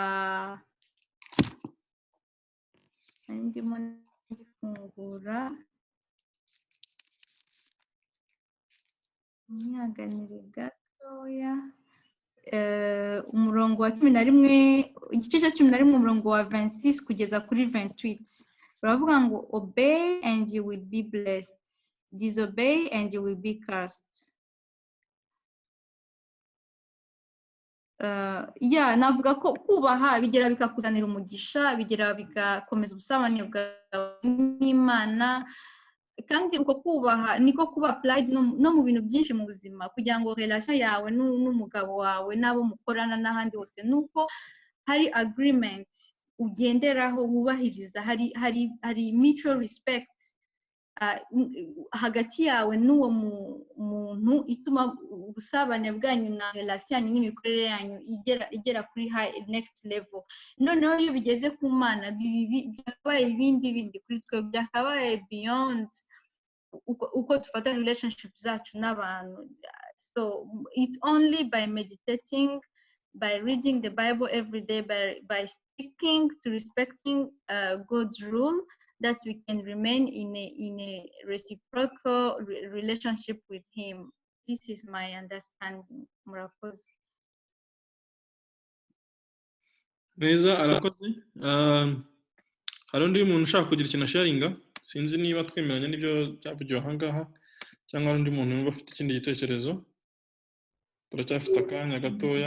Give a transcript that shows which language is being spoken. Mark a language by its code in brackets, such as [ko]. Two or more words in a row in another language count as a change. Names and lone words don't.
[rw] ndimo ndifungura mwihanganire gatoya, umurongo wa 11 igice cya 11 umurongo wa 26 kugeza kuri 28 baravuga ngo [en] obey and you will be blessed, disobey and you will be cursed. [rw] Navuga ko kubaha bigera bikakuzanira umugisha, bigera bigakomeza ubusabane bwawe n'Imana, kandi uko kubaha niko kuba applied no mu bintu byinshi mu buzima, kugira ngo relation yawe n'umugabo wawe n'abo mukorana n'ahandi hose nuko hari agreement ugenderaho wubahiriza, hari [en] mutual respect [rw] hagati yawe n'uwo muntu, ituma ubusabane bwanyu na relation n'imikorere yanyu igera kuri [en] high next level. [rw] Noneho iyo bigeze ku Mana byakabaye ibindi kuri twe, byakabaye beyond uko dufata relationship zacu n'abantu. [en] So it's only by meditating, by reading the Bible every day, by sticking to respecting God's rule, that we can remain in a reciprocal relationship with Him. This is my understanding. [rw] Murakoze. Neza, arakoze. Hari undi muntu ushaka kugira ikintu sharinga, sinzi niba twemeranya n'ibyo byavugiwe aha ngaha cyangwa hari undi muntu wumva afite ikindi gitekerezo. Turacyafite akanya gatoya.